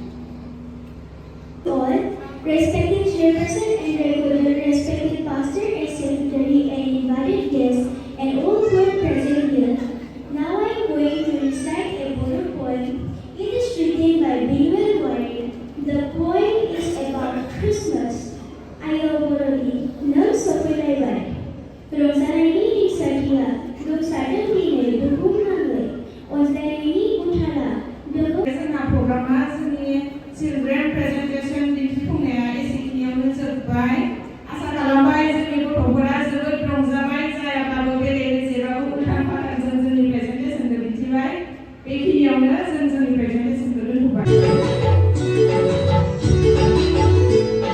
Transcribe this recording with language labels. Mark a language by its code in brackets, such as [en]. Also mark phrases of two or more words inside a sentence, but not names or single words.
[en] All respected chairperson and regular, respected pastor and secretary and invited guests and all who are present here. Now I am going to recite a Bodo poem. It is written by Binuel Warren. The poem is about Christmas. [brx] Ayaw boroli, nam sopilay bay. Rosarani ni satia, dum sadam pine bukum nangai. Ozdarani uthala, dogo. जोंना प्रग्रामा जोंनि चिल्ड्रेन प्रेजेन्टेसन दिन्थिफुंनाया एसेखिनियावनो जोबबाय। आसा खालामबाय जोंनि गथ'फोरा जोबोद रंजाबाय, जायाब्लाबो बेले बेजेबाबो उल्थां फाल्थांजों जोंनि प्रेजेन्टेसनखौ दिन्थिबाय। बेखिनियावनो जों जोंनि प्रेजेन्टेसनखौ दोनथ'बाय।